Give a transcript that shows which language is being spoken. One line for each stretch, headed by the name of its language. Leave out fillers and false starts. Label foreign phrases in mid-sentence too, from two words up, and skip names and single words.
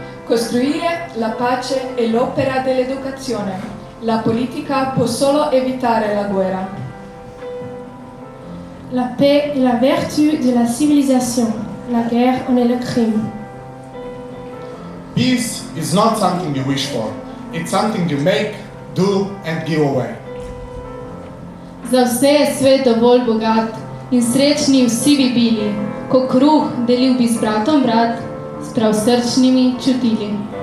Italian: Costruire la pace è l'opera dell'educazione. La politica può solo evitare la guerra.
French: La paix est la vertu de la civilisation. La guerre en est le crime.
English: Peace is not something you wish for. It's something you make, do and give away.
Slovenian: Za vse je svet dovolj bogat in srečni vsi bi bili, ko kruh delil bi z bratom brat, s prav srčnimi čutili.